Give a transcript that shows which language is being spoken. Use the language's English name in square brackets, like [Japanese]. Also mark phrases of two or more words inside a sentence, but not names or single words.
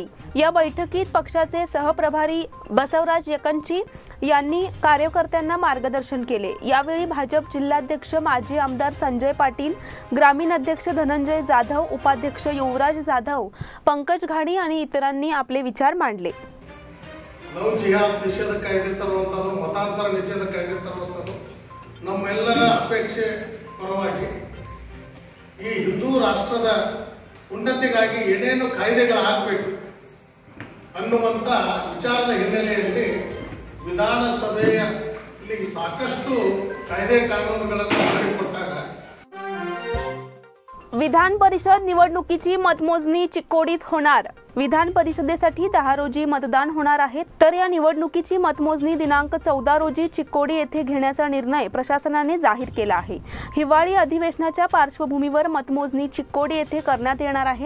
[Marathi] या बैठकीत पक्षाचे सहप्रभारी बसवराज यकंची यांनी कार्यकर्त्यांना मार्गदर्शन केले। यावेळी भाजप जिल्हाध्यक्ष माजी आमदार संजय पाटील, ग्रामीण अध्यक्ष धनंजय जाधव, उपाध्यक्ष युवराज जाधव, पंकज घाडी आणि इतरांनी आपले विचार मांडले। [Kannada] ಲವ್ ಜಿಹಾದ್ ನಿಷೇಧ ಕಾಯ್ದೆ ತರುವಂಥದ್ದು, ಮತಾಂತರ ನಿಷೇಧ ಕಾಯ್ದೆ ತರುವಂಥದ್ದು ನಮ್ಮೆಲ್ಲರ ಅಪೇಕ್ಷೆ ಪರವಾಗಿ ಈ ಹಿಂದೂ ರಾಷ್ಟ್ರದ ಉನ್ನತಿಗಾಗಿ ಏನೇನು ಕಾಯ್ದೆಗಳಾಗಬೇಕು ಅನ್ನುವಂಥ ವಿಚಾರದ ಹಿನ್ನೆಲೆಯಲ್ಲಿ ವಿಧಾನಸಭೆಯಲ್ಲಿ ಸಾಕಷ್ಟು ಕಾಯ್ದೆ ಕಾನೂನುಗಳನ್ನು ಮಾಡಿಕೊಟ್ಟಾಗ [Marathi] विधान परिषद निवडणुकीची मतमोजणी चिकोडीत होणार। विधान परिषदेसाठी 10 रोजी मतदान होणार आहे, तर या निवडणुकीची मतमोजणी दिनांक 14 रोजी चिक्कोडी येथे घेण्याचा निर्णय प्रशासनाने जाहीर केला आहे. हिवाळी अधिवेशनाच्या पार्श्वभूमीवर मतमोजणी चिक्कोडी येथे करण्यात येणार आहे.